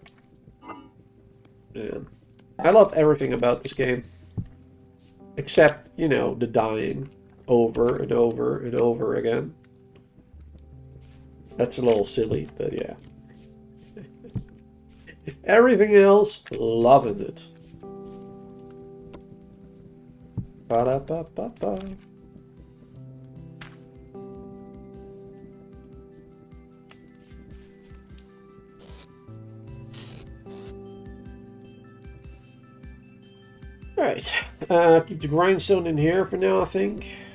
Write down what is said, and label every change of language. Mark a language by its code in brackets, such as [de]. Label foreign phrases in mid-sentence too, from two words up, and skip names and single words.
[en] Man, I love everything about this game. Except, you know, the dying over and over and over again. That's a little silly, but yeah. Everything else, loving it. Ba-da-ba-ba-ba. Alright, keep the grindstone in here for now, I think.